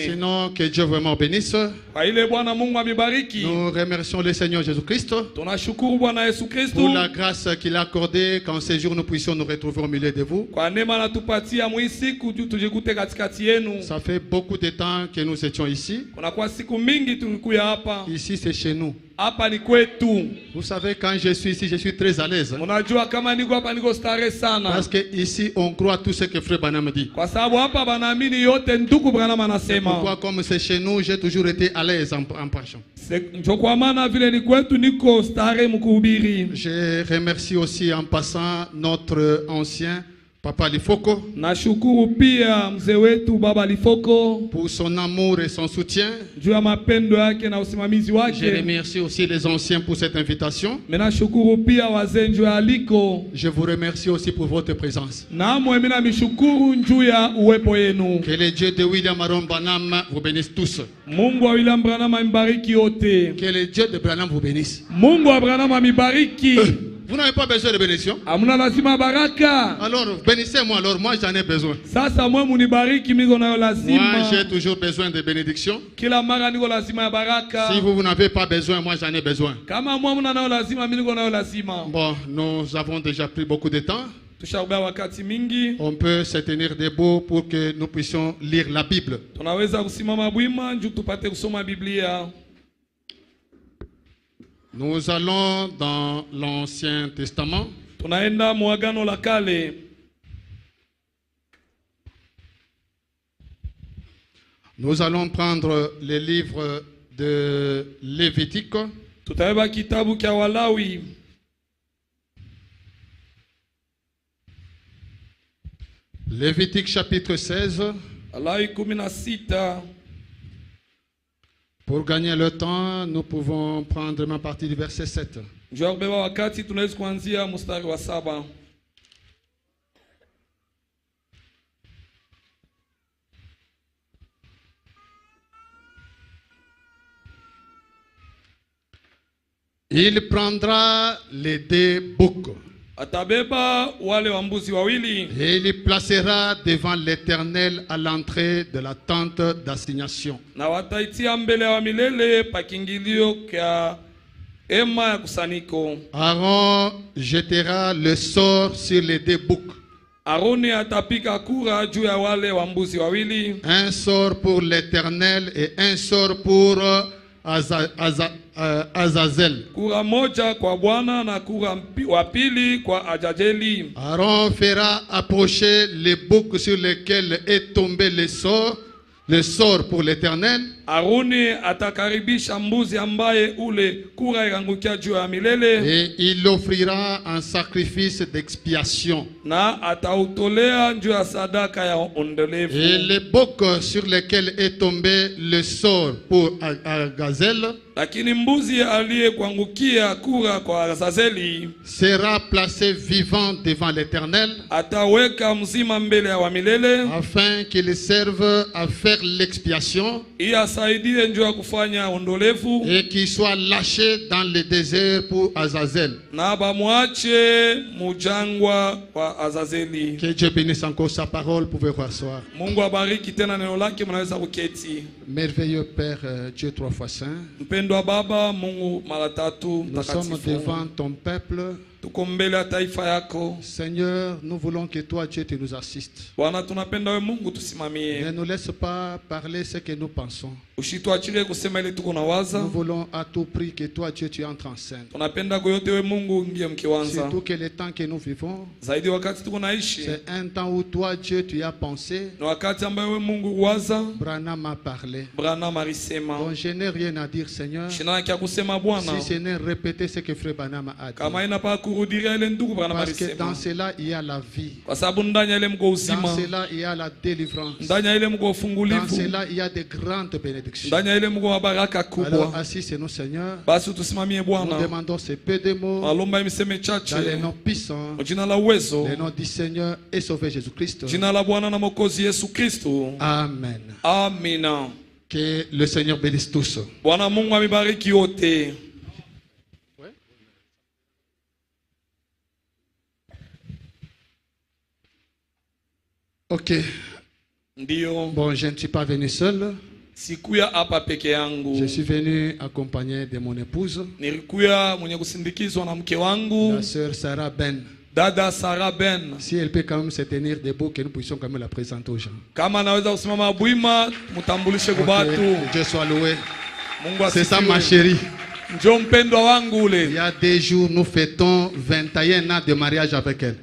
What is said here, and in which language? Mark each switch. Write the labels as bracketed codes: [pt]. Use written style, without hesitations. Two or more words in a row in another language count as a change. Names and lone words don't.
[fr] Sinon, que Dieu vraiment bénisse. [sw] Kwa ile Bwana Mungu amibariki. [fr] Nous remercions le Seigneur Jésus-Christ [sw] Tunashukuru Bwana Yesu Kristo [fr] pour la grâce qu'il a accordée qu'en ces jours nous puissions nous retrouver au milieu de vous. [sw] kwa neema anatupatia mwisiku tujikute katikati yenu. [fr] Ça fait beaucoup de temps que nous étions ici. [sw] Kuna kwa siku mingi tulikuya hapa. [fr] Ici, c'est chez nous. [sw] Hapa ni kwetu. [fr] Vous savez, quand je suis ici, je suis très à l'aise. [sw] Unajua kama niko hapa niko stare sana. [fr] Parce que ici, on croit tout ce que Frère Branham dit. [sw] Kwa sababu hapa banaamini yote ndugu Branham anasema. [fr] Pourquoi, comme c'est chez nous, j'ai toujours été à l'aise en prêchant. [sw] Ndio kwa maana vile ni kwetu niko stare mkuhubiri. [fr] Je remercie aussi en passant notre ancien Papa Lifoko [sw] Nashukuru pia mzee wetu Baba Lifoko [fr] pour son amour et son soutien. [sw] juu ya mapendo yake na usimamizi [fr] Je [sw] wake. [fr] remercie aussi les anciens pour cette invitation. [sw] Nashukuru pia wazee juu ya aliko. [fr] Je vous remercie aussi pour votre présence. [sw] Namwe mimi namshukuru juu ya uwepo yenu. [fr] Que le Dieu de William Aaron Branham vous bénisse tous. [sw] Mungu wa William Branham amibariki yote. [fr] Que le Dieu de Branham vous bénisse. [sw] Mungu wa Branham amibariki. [fr] Vous n'avez pas besoin de bénédiction? [sw] Amuna lazima baraka. [fr] Alors bénissez-moi, alors moi j'en ai besoin. [sw] Sasa mwe munibariki miko nayo [fr] Moi [sw] lazima. [fr] j'ai toujours besoin de bénédiction. [sw] Kila mara niko lazima ya baraka. [fr] Si vous n'avez pas besoin, moi j'en ai besoin. [sw] Kama mwe muna nayo lazima mimi niko nayo lazima. [fr] Bon, nous avons déjà pris beaucoup de temps. [sw] Tushaubia wakati mingi. [fr] On peut se tenir debout pour que nous puissions lire la Bible. [sw] Tunaweza kusimama bwima ndio tupate kusoma Biblia. [fr] Nous allons dans l'Ancien Testament. [sw] Tunaenda muagano la kale. [fr] Nous allons prendre les livres de Lévitique. [sw] Tutaeba kitabu kya Walawi. [fr] Lévitique chapitre 16. [sw] Walawi 16. [fr] Pour gagner le temps, nous pouvons prendre ma partie du verset 7. [sw] Njoo kubeba wakati tunaweza kuanzia mstari wa 7. [fr] Il prendra les deux boucs [sw] Atabeba wale wambuzi wawili [fr] et il les placera devant l'Éternel à l'entrée de la tente d'assignation. [sw] na wataitia mbele wa milele pa kingilio kya ema ya kusaniko. [fr] Aaron jettera le sort sur les deux boucs. [sw] Aroni atapika kura juu ya wale wambuzi wawili. [fr] Un sort pour l'Éternel et un sort pour Azazel. [sw] Kura moja kwa Bwana na kura wa pili kwa Ajajeli. [fr] Aaron fera approcher les boucs sur lesquels est tombé le sort pour l'Éternel. [sw] Aroni atakaribisha mbuzi ambaye ule kura irangukia juu ya milele. [fr] Et il offrira un sacrifice d'expiation. [sw] Na atautolea juu ya sadaka ya ondelevu. [fr] Et les boucs sur lesquels est tombé le sort pour Azazel [sw] lakini mbuzi aliye kuangukia kura kwa Azazeli [fr] sera placé vivant devant l'Éternel, [sw] ataweka mzima mbele ya wa milele, [fr] afin qu'il serve à faire l'expiation [sw] iasaidie njoo ya kufanya ondolevu, [fr] et qu'il soit lâché dans le désert pour Azazel. [sw] na bamwache mujangwa wa Azazeli. [fr] Que Dieu bénisse encore sa parole, pouvez vous asseoir. [sw] Mungu abariki tena neno lake, mnaweza kuketi. [fr] Merveilleux Père, Dieu trois fois saint, [sw] Mpendwa Baba Mungu mara tatu [fr] nous sommes [sw] mtakatifu, [fr] devant ton peuple. [sw] tuko mbele ya taifa yako [fr] Seigneur, nous voulons que toi, Dieu, tu nous assistes. [sw] Bwana. Tunapenda we Mungu [fr] Ne [sw] tusimamie, [fr] nous laisse pas parler ce que nous pensons. [sw] usituachilie kusema ile tuko na waza. [fr] Nous voulons à tout prix que toi, Dieu, tu entres en scène. [sw] Tunapenda koyote we Mungu ngie mkiwanza, [fr] Surtout que le temps que nous vivons, [sw] zaidi wakati tuko naishi [fr] c'est un temps où toi, Dieu, tu as pensé. [sw] na wakati ambayo we Mungu waza. [fr] Branham a parlé. [sw] Branham alisema, [fr] Donc je n'ai rien à dire, Seigneur, [sw] shina kia kusema Bwana, [fr] si ce n'est répéter ce que Frère Branham a dit. [sw] kama inapa kurudiria ile ndugu Branham [fr] Parce que dans [sw] alisema, [fr] cela, il y a la vie. [sw] kwa sababu ndani ya ile mko [fr] Dans [sw] uzima, [fr] cela, il y a la délivrance. [sw] ndani ya ile mko [fr] Dans [sw] ufungulivu, [fr] cela, il y a de grandes bénédictions. [sw] ndani ya ile mko mabaraka [fr] Alors, [sw] kubwa. [fr] assistez-nous, Seigneur. [sw] Basi tusimamie [fr] Nous [sw] Bwana, [fr] demandons ces peu de mots [sw] alomba imiseme [fr] dans [sw] chache [fr] les noms puissants, [sw] kwa jina la uwezo, [fr] le nom du Seigneur et Sauveur Jésus-Christ. [sw] jina la Bwana na Mwokozi Yesu Kristo. [fr] Amen. [sw] Amina. [fr] Que le Seigneur bénisse tous. [sw] Bwana Mungu amibariki wote. [fr] Ok. [sw] Ndio, [fr] Bon, je ne suis pas venu seul. [sw] sikuya hapa peke yangu, [fr] Je suis venu accompagné de mon épouse, [sw] nilikuya mwenye kusindikizwa na mke wangu [fr] la sœur Sarah Ben. [sw] dada Sarah Ben. [fr] Si elle peut quand même se tenir debout, que nous puissions quand même la présenter aux gens. [sw] Kama anaweza kusimama bwima, mutambulishe kwa [fr] Ok. [sw] watu. [fr] Dieu soit loué. [sw] Mungu [fr] C'est ça [sw] asifiwe. [fr] ma chérie. [sw] Njoo mpendwa wangu [fr] Il [sw] ule. [fr] y a 2 jours, nous fêtons 21 ans de mariage avec elle.